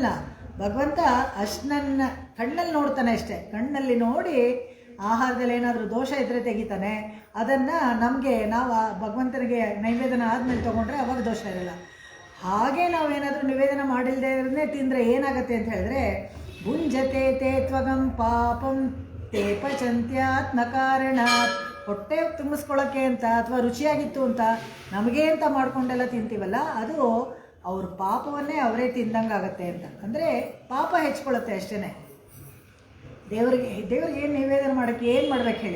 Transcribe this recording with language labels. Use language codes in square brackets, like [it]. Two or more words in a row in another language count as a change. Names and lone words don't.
[kn] ಭಗವಂತ ಅಷ್ಟನ್ನ ಕಣ್ಣಲ್ಲಿ ನೋಡ್ತಾನೆ ಅಷ್ಟೇ. ಕಣ್ಣಲ್ಲಿ ನೋಡಿ ಆಹಾರದಲ್ಲಿ ಏನಾದರೂ ದೋಷ ಇದ್ದರೆ ತೆಗಿತಾನೆ. ಅದನ್ನು ನಮಗೆ ನಾವು ಭಗವಂತನಿಗೆ ನೈವೇದನ ಆದಮೇಲೆ ತೊಗೊಂಡ್ರೆ ಅವಾಗ ದೋಷ ಇರಲ್ಲ. ಹಾಗೆ ನಾವೇನಾದರೂ ನಿವೇದನ ಮಾಡಿಲ್ಲದೆ ಇರೋದನ್ನೇ ತಿಂದರೆ ಏನಾಗುತ್ತೆ ಅಂತ ಹೇಳಿದ್ರೆ, [sa] ಭುಂಜತೆ ತೇ ತ್ವಗಂ ಪಾಪಂ ತೇ ಪಚಂತ್ಯಾತ್ಮಕಾರಣಾತ್. [kn] ಹೊಟ್ಟೆ ತುಂಬಿಸ್ಕೊಳ್ಳೋಕ್ಕೆ ಅಂತ ಅಥವಾ ರುಚಿಯಾಗಿತ್ತು ಅಂತ ನಮಗೆ ಅಂತ ಮಾಡ್ಕೊಂಡೆಲ್ಲ ತಿಂತೀವಲ್ಲ, ಅದು ಅವ್ರ ಪಾಪವನ್ನೇ ಅವರೇ ತಿಂದಂಗೆ ಆಗುತ್ತೆ ಅಂತ. ಅಂದರೆ ಪಾಪ ಹೆಚ್ಕೊಳ್ಳುತ್ತೆ ಅಷ್ಟೇ. ದೇವರಿಗೆ ಏನು ನಿವೇದನೆ ಮಾಡೋಕ್ಕೆ ಏನು ಮಾಡ್ಬೇಕು ಹೇಳಿ?